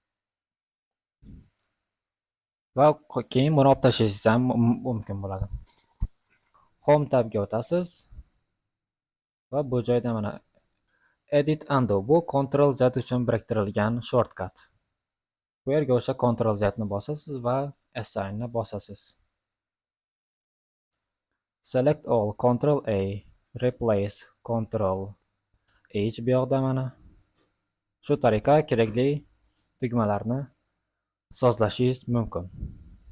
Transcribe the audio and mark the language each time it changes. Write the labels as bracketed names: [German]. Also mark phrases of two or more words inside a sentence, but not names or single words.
[Uzbek] Va keyin buni olib tashlashingiz ham mumkin bo'ladi. Home tabga o'tasiz va bu joyda mana Edit Undo bu Ctrl+Z uchun biriktirilgan shortcut. Bu yerga o'sha Ctrl+Z ni bosasiz va Assign ni bosasiz. [English] Select all Ctrl+A, replace Ctrl+H [Uzbek] bu yoqda mana. Shu tariqa kerakli tugmalarni sozlashingiz mumkin.